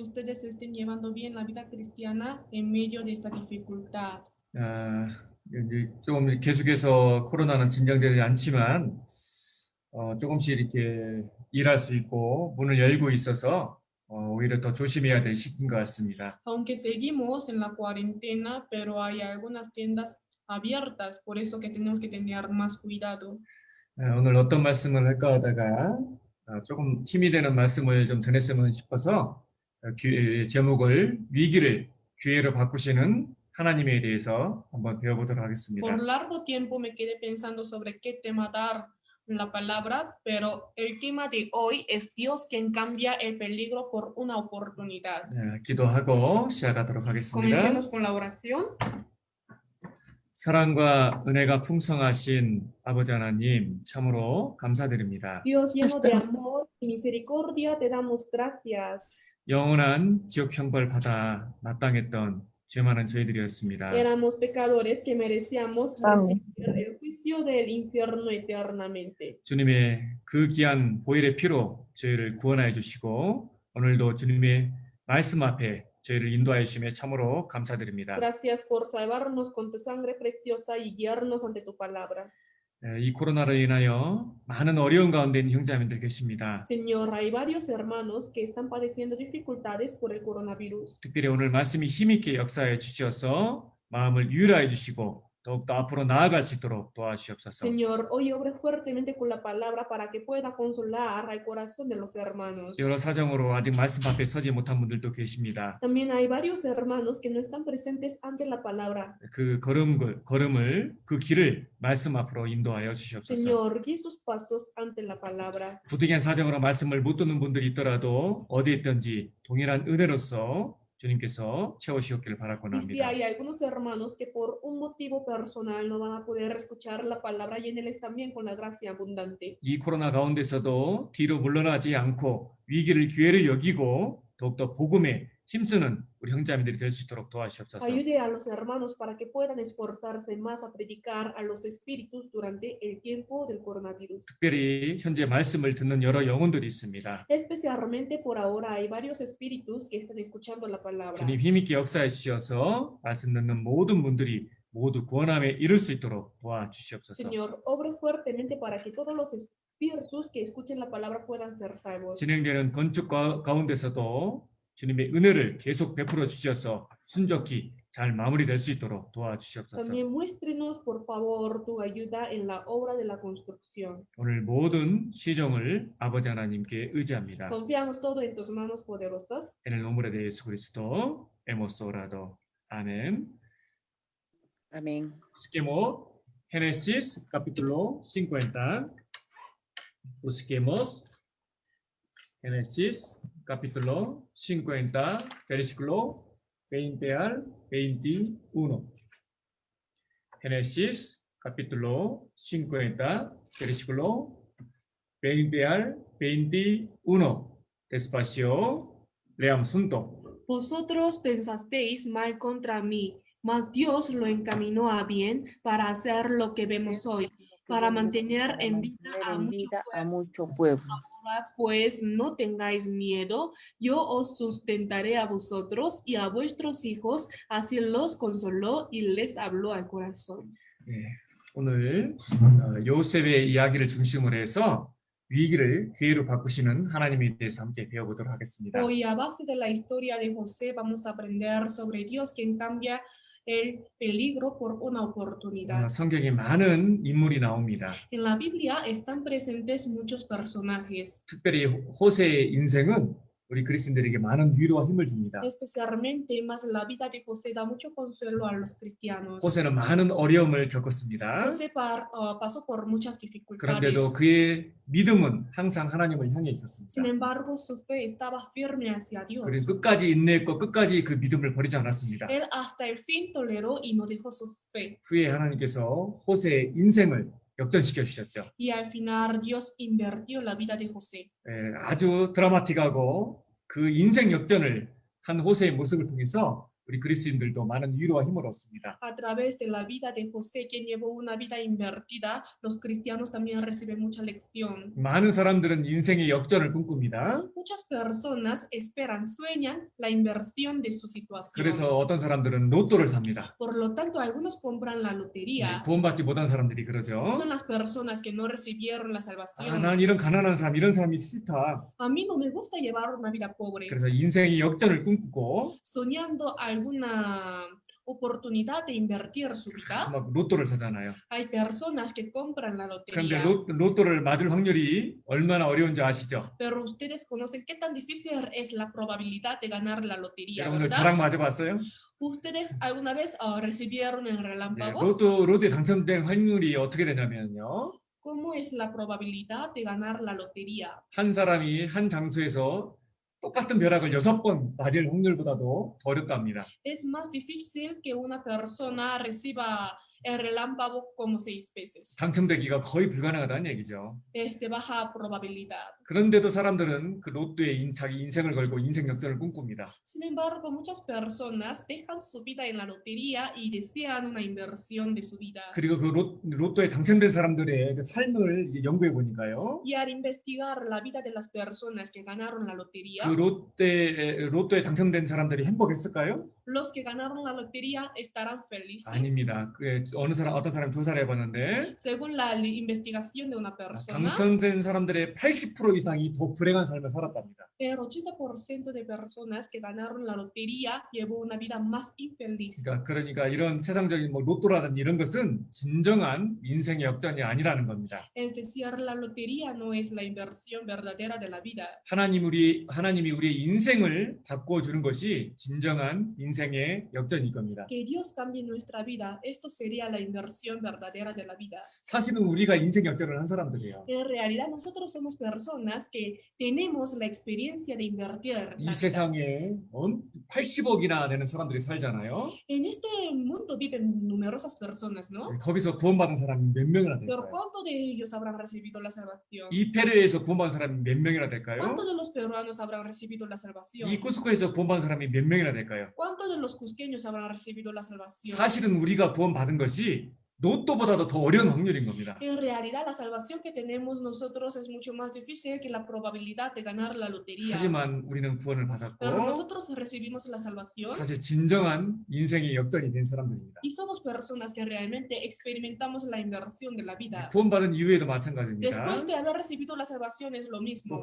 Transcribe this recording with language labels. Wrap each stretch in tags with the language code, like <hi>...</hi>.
<es>ustedes estén llevando bien la vida cristiana en medio de esta dificultad.</es> <ko>이제 조금 계속해서 코로나는 진정되지 않지만 조금씩 이렇게 일할 수 있고 문을 열고 있어서 오히려 더 조심해야 될 시기인 것 같습니다.</ko> <es>Aunque seguimos en la cuarentena, pero hay algunas tiendas abiertas, por eso que tenemos que tener más cuidado.</es> <ko>오늘 어떤 말씀을 할까 하다가 조금 힘이 되는 말씀을 좀 전했으면 싶어서 제목을 위기를 기회로 바꾸시는 하나님에 대해서 한번 배워보도록 하겠습니다.</ko> <es>Por largo tiempo me quedé pensando sobre qué tema dar la palabra, pero el tema de hoy es Dios quien cambia el peligro por una oportunidad.</es> <ko>기도하고 시작하도록 하겠습니다.</ko> <es>Comencemos con la oración.</es> <ko>사랑과 은혜가 풍성하신 아버지 하나님 참으로 감사드립니다.</ko> <es>Dios lleno de amor y misericordia, te damos gracias.</es> <ko>영원한 지옥 형벌 받아 마땅했던 죄 많은 저희들이었습니다.</ko> <es>Éramos pecadores que merecíamos recibir el juicio del infierno eternamente.</es> <ko>주님의 그 귀한 보혈의 피로 저희를 구원하여 주시고 오늘도 주님의 말씀 앞에 저희를 인도하여 주심에 참으로 감사드립니다.</ko> <es>Gracias por salvarnos con tu sangre preciosa y guiarnos ante tu palabra.</es> <ko>이 코로나로 인하여 많은 어려운 가운데 있는 형제자매들 계십니다.</ko> <es>Señor, hay varios hermanos que están padeciendo dificultades por el coronavirus.</es> <ko>특별히 오늘 말씀이 힘있게 역사해 주셔서 마음을 유일하여 주시고 더욱더 앞으로 나아갈 수 있도록 도와주시옵소서.</ko> <es>Señor, hoy obre fuertemente con la palabra para que pueda consolar al corazón de los hermanos.</es> <ko>여러 사정으로 아직 말씀 앞에 서지 못한 분들도 계십니다.</ko> <es>También hay varios hermanos que no están presentes ante la palabra.</es> <ko>그 걸음을 그 길을 말씀 앞으로 인도하여 주시옵소서.</ko> <es>Señor, guíe sus pasos ante la palabra.</es> <ko>부득이한 사정으로 말씀을 못 듣는 분들이 있더라도 어디에 있든지 동일한 은혜로서 주님께서 채우시옵기를 바라고자</ko> <es>Y si</es> <ko>합니다.</ko> <es>hay algunos hermanos que por un motivo personal no van a poder escuchar la palabra, lléneles también con la gracia abundante.</es> <ko>이 코로나 가운데서도 뒤로 물러나지 않고 위기를 기회로 여기고 더욱더 복음에 힘쓰는 우리 형제자매들이 될 수 있도록 도와주시옵소서.</ko> <es>Ayude a los hermanos para que puedan esforzarse más a predicar a los espíritus durante el tiempo del coronavirus.</es> <ko>특별히 현재 말씀을 듣는 여러 영혼들이 있습니다.</ko> <es>Especialmente por ahora hay varios espíritus que están escuchando la palabra.</es> <ko>주님 힘있게 역사해 주셔서 말씀 듣는 모든 분들이 모두 구원함에 이를 수 있도록 도와주시옵소서.</ko> <es>Señor, obre fuertemente para que todos los espíritus que escuchen la palabra puedan ser salvos.</es> <ko>진행되는 건축 가운데서도 주님의 은혜를 계속 베풀어 주셔서 순적히 잘 마무리될 수 있도록 도와주시옵소서.</ko> <es>También muéstrenos, por favor, tu ayuda en la obra de la construcción.</es> <ko>오늘 모든 시정을 아버지 하나님께 의지합니다.</ko> <es>Confiamos todo en tus manos poderosas. En el nombre de Jesucristo hemos orado. Amén. Amén. Busquemos Génesis capítulo 50. Busquemos Génesis capítulo 50, versículo 20 al 21. Génesis capítulo 50, versículo 20 al 21. Despacio, leamos juntos. Vosotros pensasteis mal contra mí, mas Dios lo encaminó a bien para hacer lo que vemos hoy, para mantener en vida a mucho pueblo. Ahora, pues no tengáis miedo, yo os sustentaré a vosotros y a vuestros hijos. Así los consoló y les habló al corazón.</es> <ko>오늘 요셉의 이야기를 중심으로 해서 위기를 기회로 바꾸시는 하나님에 대해서 함께 배워보도록 하겠습니다.</ko> <es>Hoy, a base de la historia de José, vamos a aprender sobre Dios quien cambia el peligro por una oportunidad.</es> <ko>성경에 많은 인물이 나옵니다.</ko> <es>En la Biblia están presentes muchos personajes.</es> <ko>특별히 호세의 인생은 우리 그리스도인들에게 많은 위로와 힘을 줍니다.</ko> <es>Especialmente más la vida de José da mucho consuelo a los cristianos.</es> <ko>호세는 많은 어려움을 겪었습니다.</ko> <es>José pasó por muchas dificultades.</es> <ko>그런데도 그의 믿음은 항상 하나님을 향해 있었습니다.</ko> <es>Sin embargo, su fe estaba firme hacia Dios.</es> <ko>그는 끝까지 인내했고 끝까지 그 믿음을 버리지 않았습니다.</ko> <es>Él hasta el fin toleró y no dejó su fe.</es> <ko>후에 하나님께서 호세의 인생을 역전시켜 주셨죠.</ko> <es>Y al final Dios invirtió la vida de José.</es> <ko>아주 드라마틱하고 그 인생 역전을 한 호세의 모습을 통해서 우리 그리스인들도 많은 위로와 힘을 얻습니다.</ko> <es>A través de la vida de José, quien llevó una vida invertida, los cristianos también reciben mucha lección.</es> <ko>많은 사람들은 인생의 역전을 꿈꿉니다.</ko> <es>Muchas personas esperan, sueñan la inversión de su situación.</es> <ko>그래서 어떤 사람들은 로또를 삽니다.</ko> <es>Por lo tanto, algunos compran la lotería.</es> <ko>구원받지 못한 사람들이 그러죠.</ko> <es>Son las personas que no recibieron la salvación.</es> <ko>난 이런 가난한 사람, 이런 사람이 싫다.</ko> <es>A mí no me gusta llevar una vida pobre,</es> <ko>그래서 인생의 역전을 꿈꾸고</ko> <es>soñando alguna oportunidad de invertir su vida.</es> <ko>막 로또를 사잖아요.</ko> <es>Hay personas que compran la</es> <ko>그런데</ko> <es>lotería.</es> <ko>로또를 맞을 확률이 얼마나 어려운지 아시죠?</ko> <es>Pero ustedes conocen qué tan difícil es la probabilidad de ganar la lotería,</es> <ko>여러분들</ko> <es>¿verdad?</es> <ko>벼락 맞아봤어요?</ko> <es>¿Ustedes alguna vez recibieron el</es> <ko>네,</ko> <es>relámpago?</es> <ko>로또에 당첨된 확률이 어떻게 되냐면요.</ko> <es>¿Cómo es la probabilidad de ganar la lotería?</es> <ko>한 사람이 한 장소에서 똑같은 벼락을 6번 맞을 확률보다도 더 어렵답니다.</ko> <es>Es más difícil que una persona reciba el relámpago como 6 veces.</es> <ko>당첨되기가 거의 불가능하다는 얘기죠.</ko> <es>Es de baja probabilidad.</es> <ko>그런데도 사람들은 그 로또에 자기 인생을 걸고 인생 역전을 꿈꿉니다.</ko> <es>Sin embargo, muchas personas dejan su vida en la lotería y desean una inversión de su vida.</es> <ko>그리고 그 로또에 당첨된 사람들의 그 삶을 연구해 보니까요.</ko> <es>Y al investigar la vida de las personas que ganaron la lotería,</es> <ko>그 로또에 당첨된 사람들이 행복했을까요?</ko> <es>los que ganaron la lotería estarán felices.</es> <ko>아닙니다. 어떤 사람이 조사를 해봤는데</ko> <es>Según la investigación de una persona,</es> <ko>당첨된 사람들의 80% 이상이 더 불행한 삶을 살았답니다.</ko> <es>el 80% de personas que ganaron la lotería llevó una vida más infeliz.</es> <ko>그러니까 이런 세상적인 뭐 로또라든지 이런 것은 진정한 인생의 역전이 아니라는 겁니다.</ko> <es>Es decir, la lotería no es la inversión verdadera de la vida.</es> <ko>하나님이 우리의 인생을 바꿔주는 것이 진정한 인생의 역전일 겁니다.</ko> <es>Que Dios cambie nuestra vida, esto sería la inversión verdadera de la vida.</es> <ko>사실은 우리가 인생 역전을 한 사람들이에요.</ko> <es>En realidad, nosotros somos personas que tenemos la experiencia de invertir.</es> <ko>이</ko> <es>La vida.</es> <ko>세상에 80억이나 되는 사람들이 살잖아요.</ko> <es>En este mundo viven numerosas personas, ¿no?</es> <ko>거기서 구원받은 사람이 몇 명이나</ko> <es>Pero</es> <ko>될까요?</ko> <es>¿cuántos de ellos habrán recibido la salvación?</es> <ko>이 페르에서 구원받은 사람이 몇 명이나 될까요?</ko> <es>¿Cuántos de los peruanos habrán recibido la salvación?</es> <ko>이 쿠스코에서 구원받은 사람이 몇 명이나 될까요?</ko> <es>¿Cuántos de los cusqueños habrán recibido la salvación?</es> <ko>사실은 우리가 구원받은 것이 로또보다도 더 어려운 확률인 겁니다.</ko> <es>En realidad, la salvación que tenemos nosotros es mucho más difícil que la probabilidad de ganar la lotería.</es> <ko>하지만 우리는 구원을</ko> <es>Pero</es> <ko>받았고</ko> <es>nosotros recibimos la salvación</es> <ko>사실 진정한 인생의 역전이 된 사람들입니다.</ko> <es>y somos personas que realmente experimentamos la inversión de la vida.</es> <ko>구원받은 이후에도</ko> <es>Después</es> <ko>마찬가지입니다.</ko> <es>de haber recibido la salvación es lo mismo.</es>